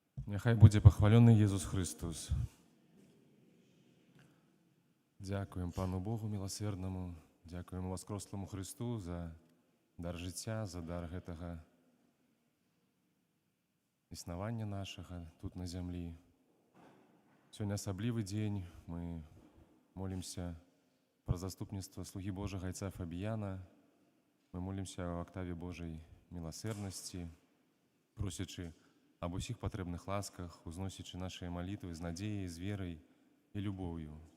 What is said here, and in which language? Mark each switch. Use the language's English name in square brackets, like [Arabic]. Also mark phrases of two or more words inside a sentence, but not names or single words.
[Ukrainian] Нехай буде похвалений Єсус Христос. Дякуємо Пану Богу милосердному, дякуємо Воскреслому Христу за дар життя, за дар [Belarusian] гэтага існавання нашага тут на зямлі. Сёння асаблівы дзень, мы молимся про заступніцтва слугі Божага айца Фабіяна, мы молимся о октаве Божай милосердности, просячы об усіх патрэбных ласках, узносячы нашыя малітвы з надзеяй, з верай і любоўю.